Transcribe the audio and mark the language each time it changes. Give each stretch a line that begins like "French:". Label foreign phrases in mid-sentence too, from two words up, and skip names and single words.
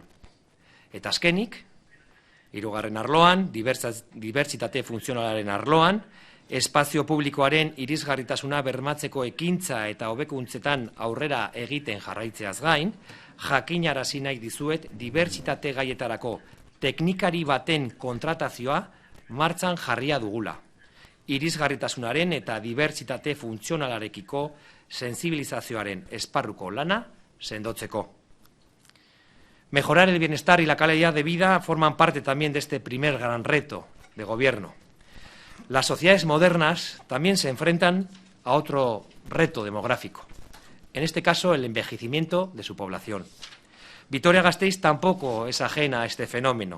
Basque: Eta azkenik, hirugarren arloan, dibertsitate funtzionalaren arloan, espazio publikoaren irisgarritasuna bermatzeko ekintza eta hobekuntzetan aurrera egiten jarraitzeaz gain, jakinarazi nahi dizuet dibertsitate gaietarako teknikari baten kontratazioa martxan jarria dugula. Irisgarritasunaren eta dibertsitate funtzionalarekiko sensibilizazioaren esparruko lana sendotzeko.
Spanish: Mejorar el bienestar y la calidad de vida forman parte también de este primer gran reto de gobierno. Las sociedades modernas también se enfrentan a otro reto demográfico, en este caso el envejecimiento de su población. Vitoria-Gasteiz tampoco es ajena a este fenómeno.